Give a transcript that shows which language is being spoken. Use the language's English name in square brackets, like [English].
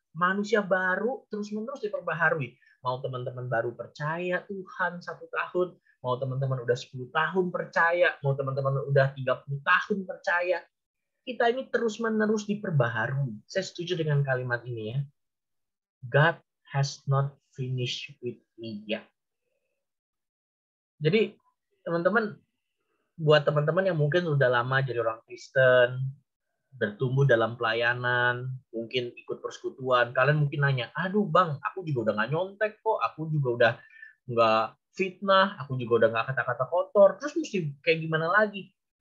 [Indonesian] Manusia baru terus-menerus diperbaharui. Mau teman-teman baru percaya Tuhan 1 tahun, mau teman-teman udah 10 tahun percaya, mau teman-teman udah 30 tahun percaya, kita ini terus-menerus diperbaharui. Saya setuju dengan kalimat ini ya. [English] God has not finished with me yet. [Indonesian] Jadi teman-teman, buat teman-teman yang mungkin udah lama jadi orang Kristen, bertumbuh dalam pelayanan, mungkin ikut persekutuan, kalian mungkin nanya, aduh Bang, aku juga udah nggak nyontek kok, aku juga udah nggak fitnah, aku juga udah nggak kata-kata kotor, terus mesti kayak gimana lagi?